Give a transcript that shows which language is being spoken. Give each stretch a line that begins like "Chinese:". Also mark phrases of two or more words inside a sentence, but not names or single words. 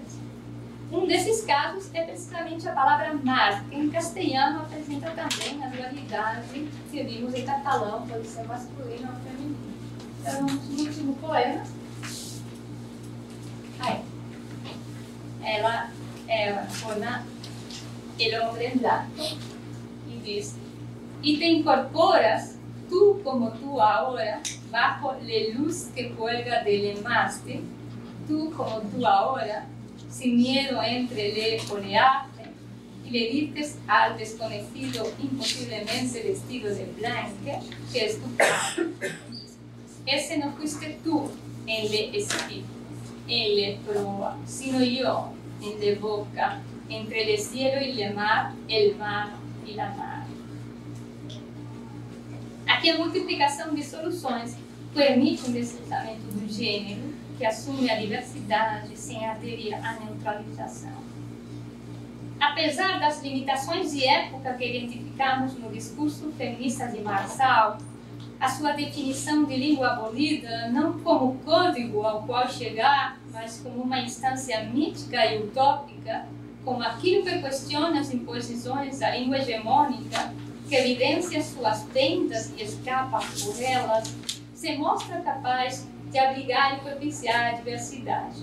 Portuguese: Um desses casos é precisamente a palavra mar, que em castelhano apresenta também a dualidade que vimos em catalão, pode ser masculino ou feminino. Então, no último poema, ela poema El hombre en blanco e diz:
Spanish: y te incorporas tú como tú ahora bajo la luz que cuelga del mástil, tú como tú ahora sin miedo entre el oleaje, y le dices al desconocido imposiblemente vestido de blanco que es tu padre. Ese no fuiste tú en el espíritu, en la proa, sino yo en la boca, entre el cielo y el mar y la mar.
Portuguese: Aqui a multiplicação de soluções permite um deslizamento do gênero que assume a diversidade sem aderir à neutralização. Apesar das limitações de época que identificamos no discurso feminista de Marçal, a sua definição de língua abolida não como código ao qual chegar, mas como uma instância mítica e utópica, como aquilo que questiona as imposições da língua hegemônica, que evidencia suas tentas e escapa por elas, se mostra capaz de abrigar e propiciar a diversidade.